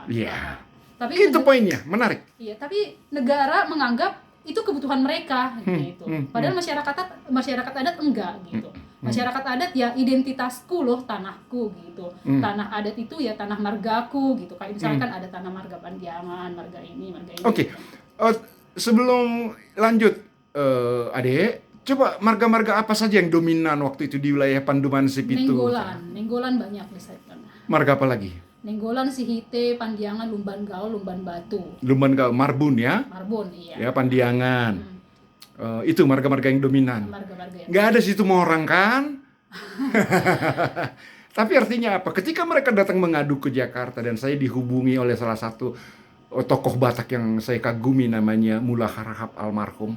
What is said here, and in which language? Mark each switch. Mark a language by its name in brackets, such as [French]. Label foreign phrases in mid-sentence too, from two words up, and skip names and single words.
[Indonesian] Iya. Tapi itu poinnya, menarik. Iya, tapi negara menganggap itu kebutuhan mereka gitu. Padahal masyarakat adat enggak gitu. Masyarakat adat ya identitasku loh, tanahku gitu. Tanah adat itu ya tanah margaku gitu. Kayak misalkan ada tanah marga Pandiangan, marga ini. Oke. Sebelum lanjut, Ade, coba marga-marga apa saja yang dominan waktu itu di wilayah Pandumansip itu? Nenggolan banyak di sana. Marga apa lagi? Nenggolan, Sihite, Pandiangan, Lumban Gaul, Lumban Batu. Lumban Gaul, Marbun ya? Marbun, iya. Ya, Pandiangan. Itu marga-marga yang dominan. Marga-marga yang nggak ada situ mau orang kan? Tapi artinya apa? Ketika mereka datang mengadu ke Jakarta dan saya dihubungi oleh salah satu tokoh Batak yang saya kagumi namanya Mullah Harahap almarhum.